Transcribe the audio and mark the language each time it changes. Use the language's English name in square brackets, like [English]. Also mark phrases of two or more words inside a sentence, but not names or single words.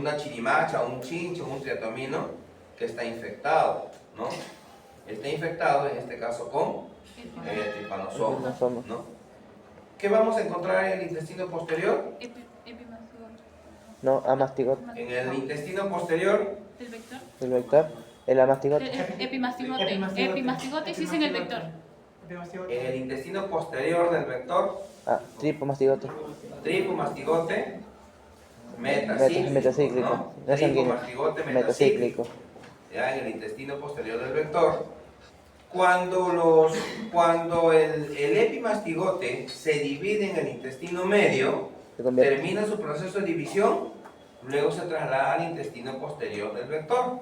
[Spanish] chirimacha, un chincho, un triatomino que está infectado, ¿no? Está infectado en este caso con tripanosoma, Trypanosoma. ¿no? ¿Qué vamos a encontrar en el intestino posterior? No, amastigote. En el intestino posterior, ¿Del vector? El vector. El amastigote. Epimastigote. Epimastigote sí es en el vector. en el intestino posterior del vector, Ah, tripomastigote. tripomastigote metacíclico, Metacíclico. ¿no? No es sanguíneo. Tripomastigote Metacíclico. ya en el intestino posterior del vector. Cuando el epimastigote se divide en el intestino medio, Se convierte. termina su proceso de división, luego se traslada al intestino posterior del vector.